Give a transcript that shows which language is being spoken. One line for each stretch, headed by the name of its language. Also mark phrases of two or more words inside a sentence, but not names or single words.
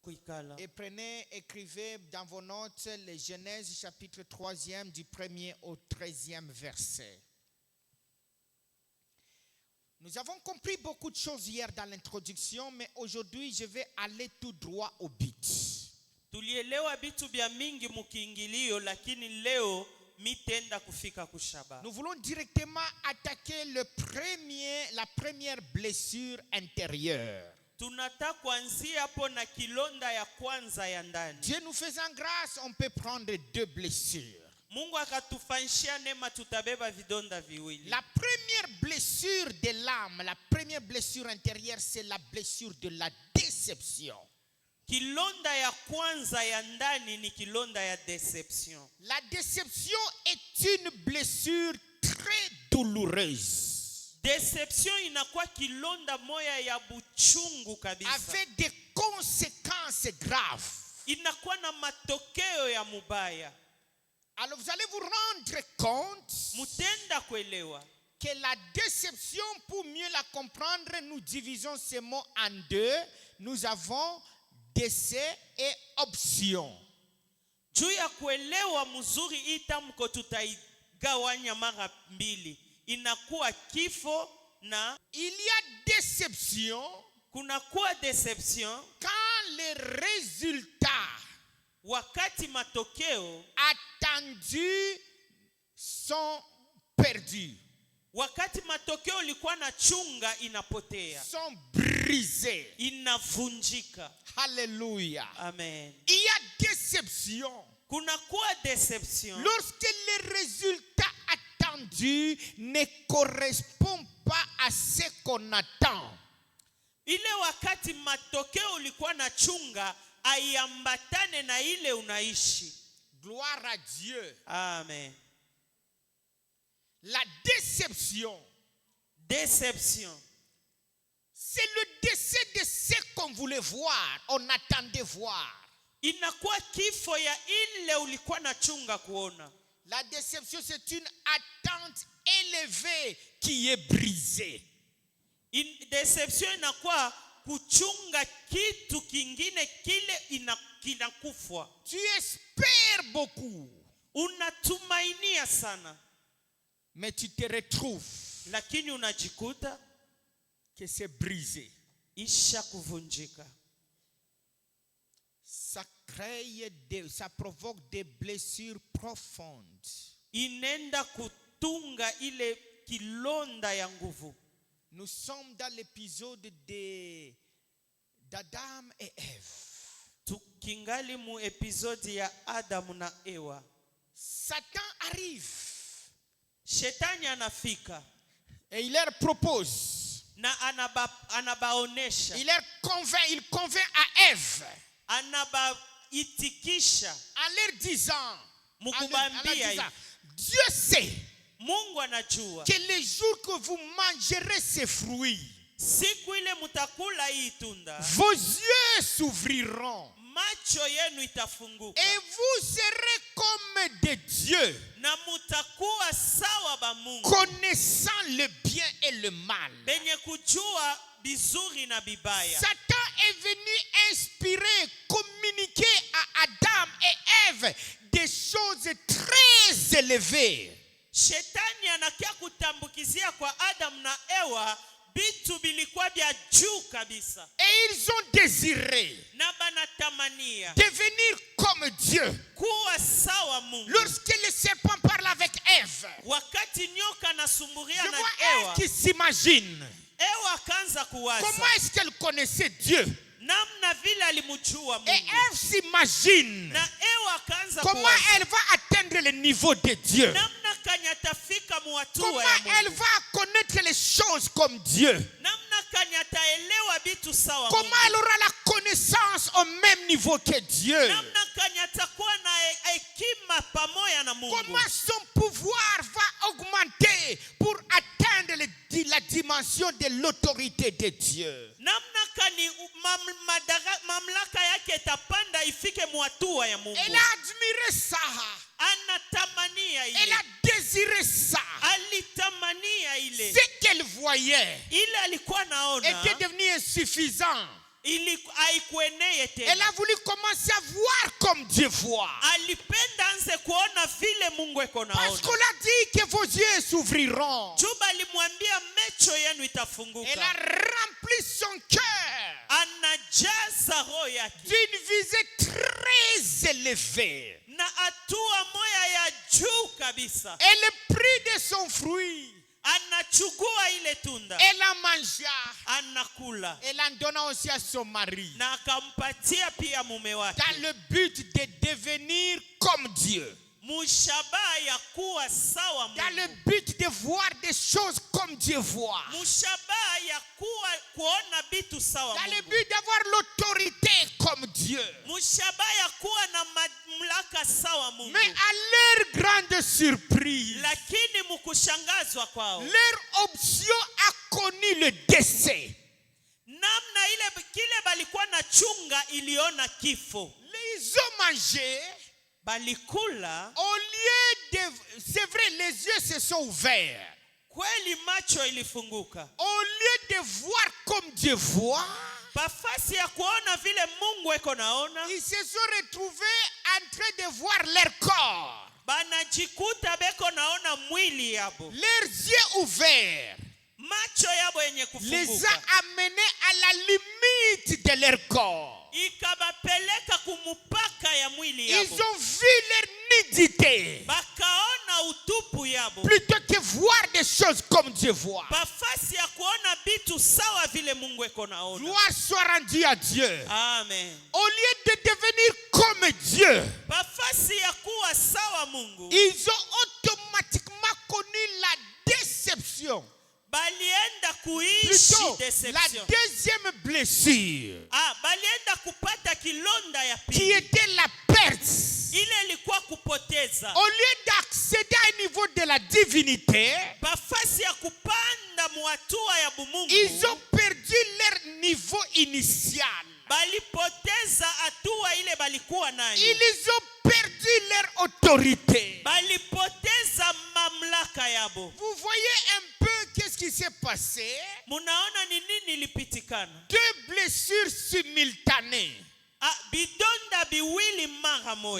Swahili: kuikala.
French: Et prenez, écrivez dans vos notes les Genèse chapitre 3e du 1er au 13e verset. Nous avons compris beaucoup de choses hier dans l'introduction, mais aujourd'hui je vais aller tout droit au but.
Swahili: Tulielewa vitu vya mingi mukiingilio, lakini leo mitenda kufika kushaba.
French: Nous voulons directement attaquer la première blessure intérieure.
Swahili: Tunataka kuanzia hapo na kilonda ya kwanza ya ndani.
French: Dieu nous faisant grâce, on peut prendre 2 blessures.
Swahili: Mungu akatufanyishia neema, tutabeba vidonda viwili.
French: La première blessure de l'âme, la première blessure intérieure, c'est la blessure de la déception.
Swahili: Kilonda ya kwanza ya ndani ni kilonda ya deception.
French: La déception est une blessure très douloureuse.
Swahili: Deception inakuwa kilonda moya ya buchungu kabisa.
French: Avec des conséquences graves.
Swahili: Inakuwa na matokeo ya mubaya.
French: Alors vous allez vous rendre compte
Swahili: mutenda kuelewa
French: que la déception, pour mieux la comprendre, nous divisons ces mots en 2. Nous avons décès et option.
Swahili: Juu ya kuelewa mzuri itamko tutaigawanya mara mbili. Inakuwa kifo na
French: il y a déception.
Swahili: Kunakuwa deception
French: quand les résultats
Swahili: wakati matokeo
French: attendus sont perdus.
Swahili: Wakati matokeo ulikuwa na chunga inapotea.
French: Sont brisés.
Swahili: Inavunjika.
French: Alléluia. Amen. Il y a déception.
Swahili: Kunakuwa deception
French: lorsque les résultats attendus ne correspondent pas à ce qu'on attend.
Swahili: Ile wakati matokeo ulikuwa na chunga aiambatane na ile unaishi.
French: Gloire à Dieu. Amen. La déception. C'est le décès de ce qu'on voulait voir, on attendait voir.
Swahili: Inakuwa kifo ya ile ulikuwa na chunga kuona.
French: La déception, c'est une attente élevée qui est brisée.
Swahili: Deception inakuwa kuchunga kitu kingine kile kinakufwa.
French: Tu espères beaucoup.
Swahili: Unatumainia sana.
French: Mais tu te retrouves.
Swahili: Lakini unajikuta
French: que c'est brisé.
Swahili: Isha kuvunjika.
French: Ça provoque des blessures profondes.
Swahili: Inenda kutunga ile kilonda ya nguvu.
French: Nous sommes dans l'épisode d'Adam et Ève.
Swahili: Tukingali mu episode ya Adam na Ewa.
French: Satan arrive.
Swahili: Shetani anafika.
French: Et il leur propose.
Swahili: Na anabaonesha.
French: Il convainc à Ève.
Swahili: Anabaitikisha.
French: En leur disant.
Swahili: Mukubambia.
French: Dieu sait.
Swahili: Mungu anajua.
French: Que les jours que vous mangerez ces fruits.
Swahili: Siku ile mutakula hii tunda.
French: Vos yeux s'ouvriront.
Swahili: Macho yenu itafunguka.
French: Et vous serez comme des dieux.
Swahili: Na mutakuwa sawa ba Mungu.
French: Connaissant le bien et le mal.
Swahili: Benye kujua bizuri na bibaya.
French: Satan est venu inspirer, communiquer à Adam et Ève des choses très élevées.
Swahili: Shetani anakia kutambukizia kwa Adam na Ewa bitu bilikuwa bya juu kabisa.
French: Et ils ont désiré
Swahili: na banatamania
French: devenir comme Dieu.
Swahili: Kuwa sawa Mungu.
French: Lorsque le serpent parle avec Ève,
Swahili: wakati nyoka anasumburia na
French: vois
Swahili: Ewa,
French: elle qui s'imagine
Swahili: Ewa akaanza kuwaza
French: comment est-ce qu'elle connaissait Dieu.
Swahili: namna vile alimjua Mungu.
French: Et Ève s'imagine
Swahili: na Ewa akaanza
French: comment
Swahili: kuwaza
French: elle va atteindre le niveau de Dieu.
Swahili: namna kanyatafika muatua
French: Comment
Swahili: ya Mungu.
French: elle va connaître les choses comme Dieu.
Swahili: namna kanyataelewa bitu sawa
French: Comment
Swahili: Mungu.
French: elle aura la connaissance au même niveau que Dieu.
Swahili: namna kanyatakuwa na hekima pamoja na Mungu.
French: Comment son pouvoir va augmenter pour atteindre la dimension de l'autorité de Dieu.
Swahili: namna kani mamlaka yake itapanda ifike muatua ya Mungu.
French: Elle a admiré ça.
Swahili: Anatamania ile.
French: Elle a désiré ça.
Swahili: Alitamania ile.
French: Ce qu'elle voyait
Swahili: ile alikuwa naona
French: était devenu insuffisant.
Swahili: haikueneye
French: Elle
Swahili: tena.
French: a voulu commencer à voir comme Dieu voit.
Swahili: Alipenda anze kuona vile Mungu eko
French: Parce qu'on
Swahili: naona.
French: a dit que vos yeux s'ouvriront.
Swahili: Juba alimwambia mecho yenu
French: Elle a
Swahili: itafunguka.
French: rempli son cœur
Swahili: Anajaza roho yake
French: d'une visée très élevée.
Swahili: na hatua moya ya juu kabisa.
French: Elle prit de son fruit.
Swahili: Anachukua ile tunda,
French: Elle la mangea.
Swahili: anakula
French: Elle en donna aussi à son mari.
Swahili: na akampatia pia mume wake,
French: Dans le but de devenir comme Dieu.
Swahili: mushabaha ya kuwa sawa
French: Dans le
Swahili: Mungu,
French: but de voir des choses comme Dieu voit.
Swahili: mushabaha ya kuona bitu sawa
French: Dans le
Swahili: Mungu,
French: but d'avoir l'autorité comme Dieu.
Swahili: mushabaha ya kuwa na mamlaka sawa Mungu.
French: Mais à leur grande surprise,
Swahili: Lakini mukushangazwa kwao,
French: leur option a connu le décès.
Swahili: namna ile kile balikuwa na chunga iliona kifo.
French: Ils ont mangé.
Swahili: Balikula,
French: Au lieu de... C'est vrai, les yeux se sont ouverts.
Swahili: kweli macho ilifunguka.
French: Au lieu de voir comme Dieu voit,
Swahili: Bafasi ya kuona vile Mungu eko naona,
French: ils se sont retrouvés en train de voir leur corps.
Swahili: banajikuta beko naona mwili yabo.
French: Leurs yeux ouverts
Swahili: Macho yabo yenye
French: les
Swahili: kufunguka
French: a amenés à la limite de leur corps.
Swahili: ikabapeleka kumupaka ya mwili
French: Ils
Swahili: yabo,
French: ont vu leur nudité.
Swahili: bakaona utupu yabo.
French: Plutôt que voir des choses comme Dieu voit.
Swahili: Bafasi ya kuona bitu sawa vile Mungu eko naona.
French: Gloire soit rendue à Dieu. Amen. Au lieu de devenir comme Dieu,
Swahili: Bafasi ya kuwa sawa Mungu,
French: ils ont automatiquement connu la déception.
Swahili: balienda kuishi
French: Plutôt, la
Swahili: deception.
French: deuxième blessure,
Swahili: Balienda kupata kilonda ya
French: qui
Swahili: pili.
French: était la perte.
Swahili: Ile ilikuwa kupoteza.
French: Au lieu d'accéder à un niveau de la divinité,
Swahili: Bafasi ya kupanda muatua ya bumungu,
French: ils ont perdu leur niveau initial.
Swahili: balipoteza hatua ile balikuwa nayo.
French: Ils ont perdu leur autorité.
Swahili: Balipoteza mamlaka yabo.
French: Vous voyez un peu qu'est-ce qui s'est passé?
Swahili: Munaona ni nini ilipitikana?
French: Deux blessures simultanées.
Swahili: Bidonda biwili mara moja.